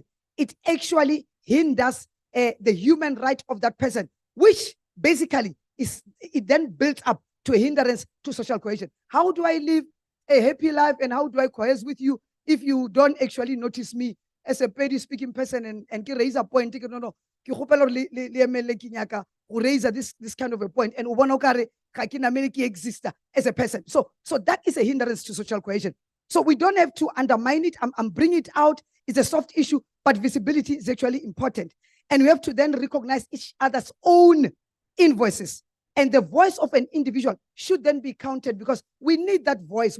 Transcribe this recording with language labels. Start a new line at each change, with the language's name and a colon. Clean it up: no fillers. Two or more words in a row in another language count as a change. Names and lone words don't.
English: It actually hinders the human right of that person, which basically it then builds up to a hindrance to social cohesion. How do I live a happy life and how do I cohere with you if you don't actually notice me as a Pedi speaking person and raise a point? No,
Northern Sotho: ke kgopela hore le emele ke nyaka go
English: raise this kind of a point,
Northern Sotho: and o bona o kare ga ke namele ke exista
English: as a person.
Northern Sotho: So that is a hindrance to social cohesion. So we don't have to undermine it. I'm bringing it out. It's a soft issue, but visibility is actually important. And we have to then recognize each other's own invoices. And the voice of an individual should then be counted, because we need that voice.